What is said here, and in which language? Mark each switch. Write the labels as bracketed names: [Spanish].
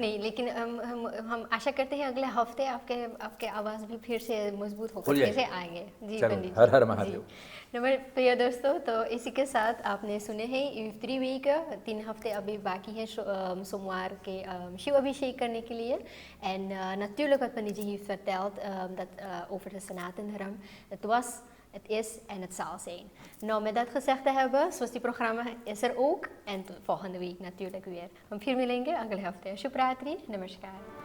[Hindi] नहीं, लेकिन हम आशा करते हैं अगले हफ्ते आपके आवाज़ भी फिर से मजबूत होकर खुल फिर से जाएगी। आएंगे। जी चलो, पंडित जी, हर हर महादेव। नंबर प्रिय दोस्तों, तो इसी के साथ आपने सुने हैं 3 वीक, 3 हफ्ते अभी बाकी हैं सोमवार के शिव अभिषेek करने के लिए. [Dutch] En natuurlijk wat Paniji heeft verteld over de Sanatendharm, het was, het is en het zal zijn. Nou, met dat gezegd te hebben, zoals die programma is er ook. En tot volgende week natuurlijk weer. [Hindi] हम फिर मिलेंगे अगले हफ्ते. शुभ रात्रि, नमस्कार.